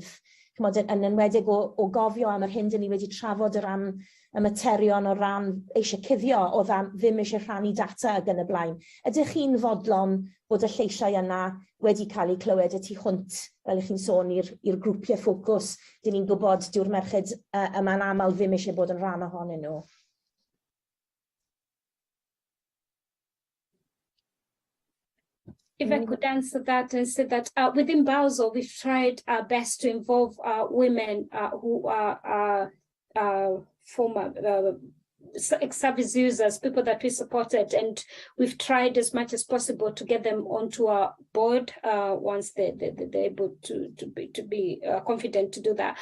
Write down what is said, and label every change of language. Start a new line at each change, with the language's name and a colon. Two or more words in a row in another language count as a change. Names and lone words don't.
Welsh: Yn enwedig o gofio am yr hyn dyn ni wedi trafod o ran y materion o ran eisiau cuddio o ddim eisiau rhannu data ag yn y blaen. Ydych chi'n fodlon bod y lleisiau yna wedi cael eu clywed y tu hwnt, fel ych chi'n sôn, i'r grwpiau ffocws, dyn ni'n gwybod dyw'r merched yma'n aml ddim eisiau bod yn rhan ohonyn nhw.
English: If I could answer that and say that within Basel, we've tried our best to involve women who are former service users, people that we supported, and we've tried as much as possible to get them onto our board once they're able to be confident to do that.